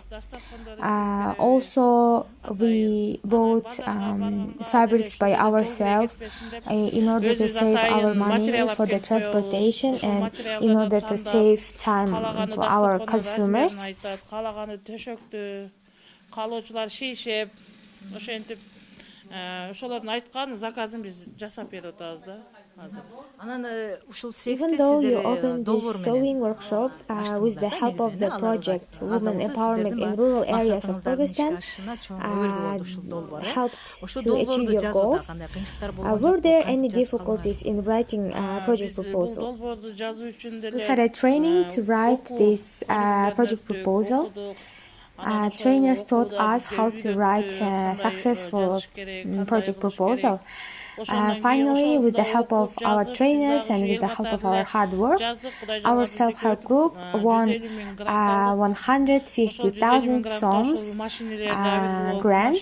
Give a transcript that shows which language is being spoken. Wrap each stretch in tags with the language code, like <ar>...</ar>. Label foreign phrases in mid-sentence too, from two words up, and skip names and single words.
<en>Also, we bought fabrics by ourselves in order to save our money for the transportation and in order to save time for our consumers.</en> <ky>Ошолордун айткан заказын биз жасап берип атабыз да азыр. Анан ушул</ky> <en>Even</en> <ky>цехти</ky> <en>though you</en> <ky>сиздер</ky> <en>opened</en> <ky>долбоор</ky> <en>this</en> <ky>менен</ky> <en>sewing workshop with the help of the project Women Empowerment in Rural Areas of Kyrgyzstan helped to achieve your goals, were there any difficulties in writing project</en> <ky>Бул</ky> <en>proposal?</en> <ky>долбоорду жазуу үчүн</ky> <en>We</en> <ky>деле</ky> <en>had a training to write this project proposal. Trainers taught us how to write a successful project proposal. Finally, with the help of our trainers and with the help of our hard work, our self-help group won 150,000 soms grant.</en>